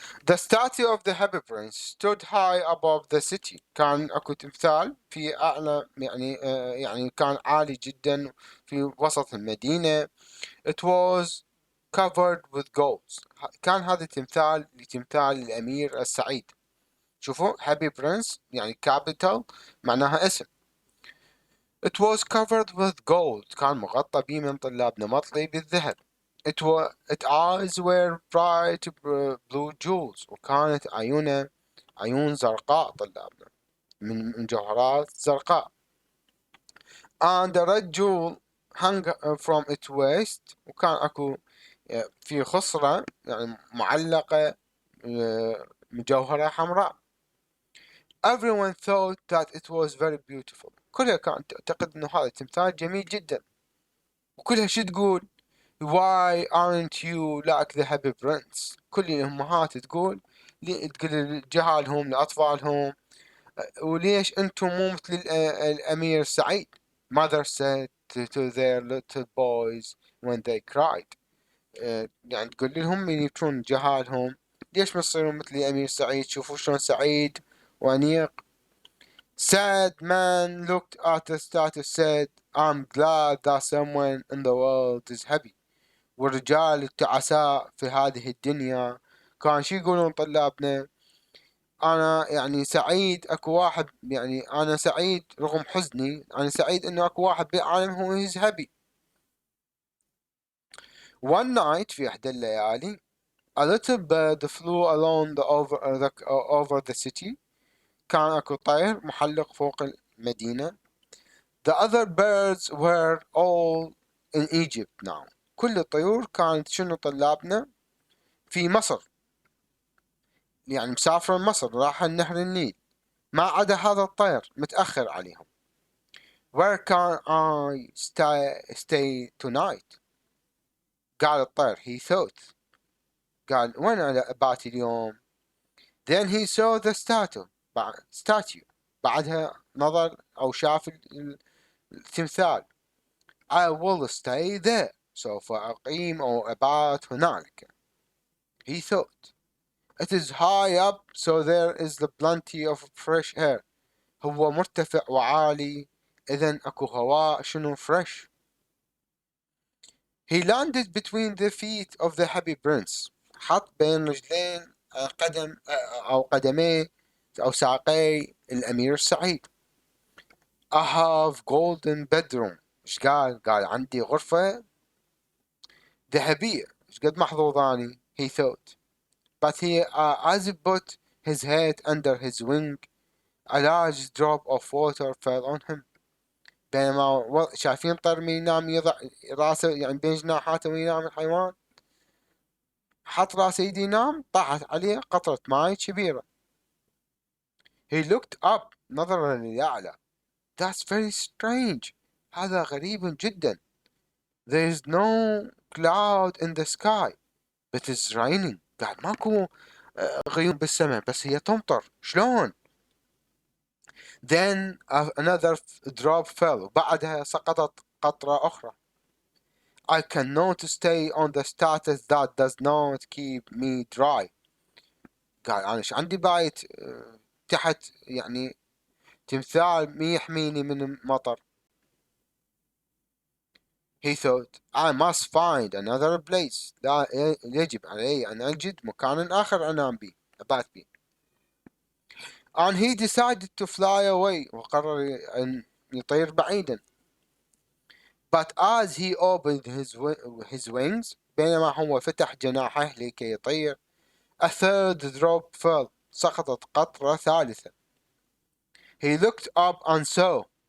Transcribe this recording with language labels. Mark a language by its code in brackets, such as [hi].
[en] The statue of the Happy Prince stood high above the city. [ar] كان اكو تمثال في اعلى، يعني كان عالي جدا في وسط المدينة. [en] It was covered with gold. [ar] كان هذا التمثال لتمثال الأمير السعيد. شوفوا Happy Prince يعني capital معناها اسم. [en] It was covered with gold. [ar] كان مغطى به من طلابنا، مطلي بالذهب. [en] Its eyes were bright blue jewels. [ar] وكانت عيونه عيون زرقاء طلابنا، من جوهرات زرقاء. [en] And the red jewel hung from its waist. [ar] وكان اكو في خصرة يعني معلقة مجوهرة حمراء. [en] Everyone thought that it was very beautiful. [ar] كلها كانت تعتقد انه هذا التمثال جميل جدا. وكلها شو تقول؟ [en] Why aren't you like the happy prince؟ [ar] كل الأمهات تقول لجهالهم لأطفالهم، وليش أنتم مو مثل الأمير سعيد؟ [en] Mother said to their little boys when they cried. [ar] يعني تقول لهم من يبكون جهالهم، ليش ما تصيرون مثل الأمير سعيد؟ شوفوا شلون سعيد وأنيق. [en] Sad man looked at the statue said, I'm glad that someone in the world is happy. [ar] والرجال التعساء في هذه الدنيا كان شي يقولون طلابنا؟ أنا يعني سعيد أكو واحد، يعني أنا سعيد رغم حزني، أنا سعيد إنه أكو واحد بالعالم هو [en] is happy. One night [ar] في إحدى الليالي [en] a little bird flew along over the city. [ar] كان أكو طير محلق فوق المدينة. [en] The other birds were all in Egypt now. [ar] كل الطيور كانت شنو طلابنا؟ في مصر، يعني مسافرة مصر، راح نهر النيل. ما عدا هذا الطير متأخر عليهم. [en] Where can I stay tonight؟ [ar] قال الطير [en] he thought. [ar] قال وين أنا أباتي اليوم؟ [en] Then he saw the statue. [ar] بعدها نظر أو شاف التمثال. [en] I will stay there. [ar] سوف أقيم أو أبات هنالك. [en] He thought. It is high up so there is plenty of fresh air. [ar] هو مرتفع وعالي إذن أكو هواء شنو fresh. [en] He landed between the feet of the happy prince. [ar] حط بين رجلين قدم أو قدميه أو ساقي الأمير السعيد. [en] I have golden bedroom. [ar] إيش قال؟ قال عندي غرفة ذهبية. إيش قد محظوظاني؟ [en] He thought. But as he put his head under his wing, a large drop of water fell on him. [ar] بينما شايفين طير من ينام يضع راسه يعني بين جناحاته وينام الحيوان، حط راسه يدي ينام، طاحت عليه قطرة ماي كبيرة. [en] He looked up. [ar] نظر للأعلى. [en] That's very strange. [ar] هذا غريب جدا. [en] There is no cloud in the sky but it's raining. [ar] قاعد ماكو غيوم بالسماء بس هي تمطر. شلون؟ [en] Then another drop fell. [ar] بعدها سقطت قطرة أخرى. [en] I cannot stay on the status that does not keep me dry. [ar] قال أنا إيش عندي بايت تحت يعني تمثال مي يحميني من المطر. [en] He thought I must find another place. [ar] لا يجب علي أن أجد مكان آخر أنام به أبات به. [en] And he decided to fly away. [ar] وقرر أن يطير بعيدا. [en] But as he opened his wings [ar] بينما هو فتح جناحه لكي يطير [en] a third drop fell. [ar] سقطت قطرة ثالثة. [en] He looked up and saw.